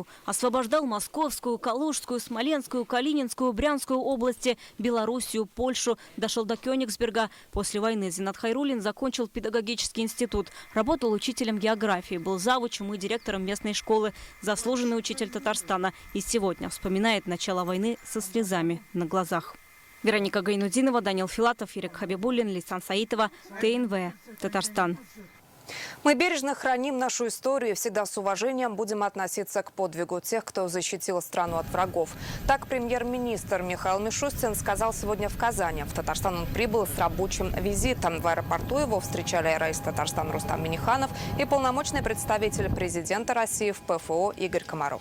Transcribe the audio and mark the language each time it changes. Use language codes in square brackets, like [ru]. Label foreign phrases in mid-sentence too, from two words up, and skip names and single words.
[ru] Освобождал Московскую, Калужскую, Смоленскую, Калининскую, Брянскую области, Белоруссию, Польшу. Дошел до Кёнигсберга. После войны Зинат Хайрулин закончил педагогический институт. Работал учителем географии. Был завучем и директором местной школы. Заслуженный учитель Татарстана. И сегодня вспоминает начало войны со слезами на глазах. Вероника Гайнудинова, Данил Филатов, Ирек Хабибуллин, Лейсан Саитова, ТНВ, Татарстан. Мы бережно храним нашу историю и всегда с уважением будем относиться к подвигу тех, кто защитил страну от врагов. Так премьер-министр Михаил Мишустин сказал сегодня в Казани. В Татарстан он прибыл с рабочим визитом. В аэропорту его встречали райс Татарстана Рустам Минниханов и полномочный представитель президента России в ПФО Игорь Комаров.